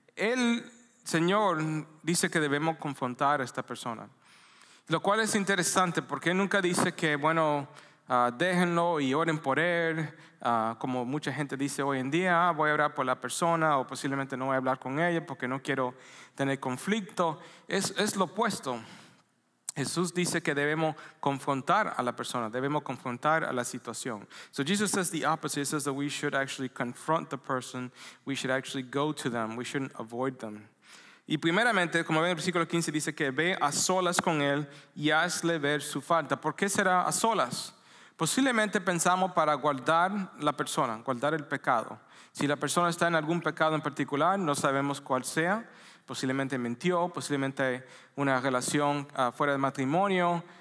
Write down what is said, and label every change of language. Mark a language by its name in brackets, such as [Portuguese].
[Spanish] El Señor dice que debemos confrontar a esta persona, lo cual es interesante porque Él nunca dice que, bueno, déjenlo y oren por él, como mucha gente dice hoy en día: voy a orar por la persona, o posiblemente no voy a hablar con ella porque no quiero tener conflicto. Es lo opuesto. Jesús dice que debemos confrontar a la persona, debemos confrontar a la situación. [English] So Jesus says the opposite. He says that we should actually confront the person, we should actually go to them, we shouldn't avoid them. [Spanish] Y primeramente, como ven en el versículo 15, dice que ve a solas con él y hazle ver su falta. ¿Por qué será a solas? Posiblemente pensamos para guardar la persona, guardar el pecado. Si la persona está en algún pecado en particular, no sabemos cuál sea. Posiblemente mintió, posiblemente una relación fuera de matrimonio.